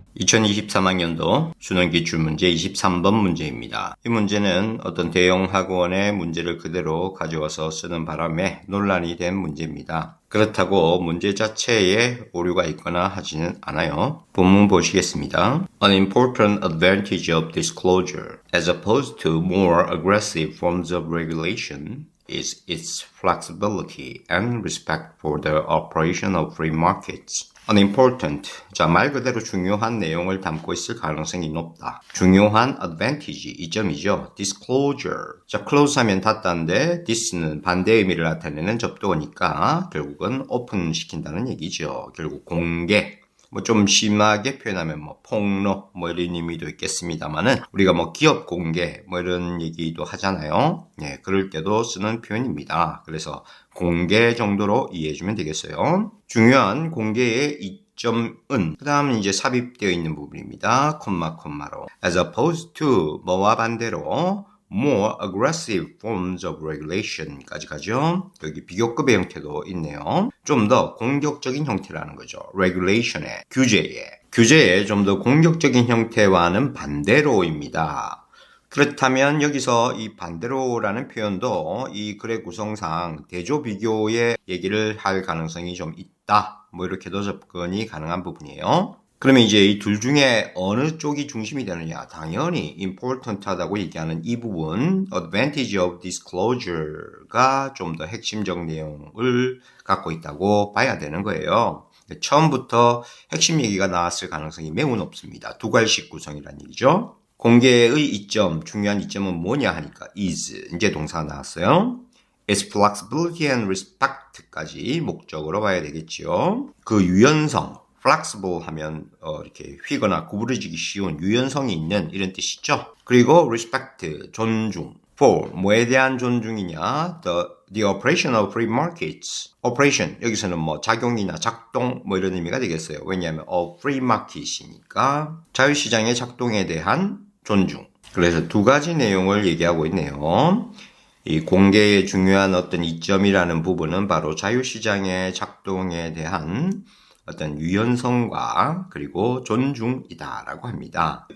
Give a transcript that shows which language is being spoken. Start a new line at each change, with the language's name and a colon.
Korean: 2023학년도 수능 기출문제 23번 문제입니다. 이 문제는 어떤 대형 학원의 문제를 그대로 가져와서 쓰는 바람에 논란이 된 문제입니다. 그렇다고 문제 자체에 오류가 있거나 하지는 않아요. 본문 보시겠습니다.
English: An important advantage of disclosure, as opposed to more aggressive forms of regulation, is its flexibility and respect for the operation of free markets. Unimportant.
Korean: 자, 말 그대로 중요한 내용을 담고 있을 가능성이 높다. 중요한 advantage, 이점이죠. disclosure. 자, close 하면 닫다인데 this는 반대 의미를 나타내는 접두어니까 결국은 open 시킨다는 얘기죠. 결국 공개. 뭐 좀 심하게 표현하면 뭐 폭로 뭐 이런 의미도 있겠습니다만은 우리가 뭐 기업 공개 뭐 이런 얘기도 하잖아요. 예, 그럴 때도 쓰는 표현입니다. 그래서 공개 정도로 이해해주면 되겠어요. 중요한 공개의 이점은 그 다음 이제 삽입되어 있는 부분입니다. 콤마로
English: as opposed to
Korean: 뭐와 반대로
English: more aggressive forms of regulation
Korean: 까지 가죠. 여기 비교급의 형태도 있네요. 좀 더 공격적인 형태라는 거죠. regulation의 규제의 좀 더 공격적인 형태와는 반대로입니다. 그렇다면 여기서 이 반대로라는 표현도 이 글의 구성상 대조 비교의 얘기를 할 가능성이 좀 있다. 뭐 이렇게도 접근이 가능한 부분이에요. 그러면 이제 이 둘 중에 어느 쪽이 중심이 되느냐? 당연히 important하다고 얘기하는 이 부분
English: advantage of disclosure
Korean: 가 좀 더 핵심적 내용을 갖고 있다고 봐야 되는 거예요. 처음부터 핵심 얘기가 나왔을 가능성이 매우 높습니다. 두 갈식 구성이라는 얘기죠. 공개의 이점, 중요한 이점은 뭐냐 하니까 is, 이제 동사가 나왔어요.
English: its flexibility and respect
Korean: 까지 목적으로 봐야 되겠죠. 그 유연성, flexible 하면 이렇게 휘거나 구부러지기 쉬운 유연성이 있는 이런 뜻이죠. 그리고 respect, 존중. for, 뭐에 대한 존중이냐?
English: The operation of free markets.
Korean: operation, 여기서는 뭐 작용이나 작동 뭐 이런 의미가 되겠어요. 왜냐하면 free market이니까 자유시장의 작동에 대한 존중. 그래서 두 가지 내용을 얘기하고 있네요. 이 공개의 중요한 어떤 이점이라는 부분은 바로 자유시장의 작동에 대한 어떤 유연성과 그리고 존중이다라고 합니다.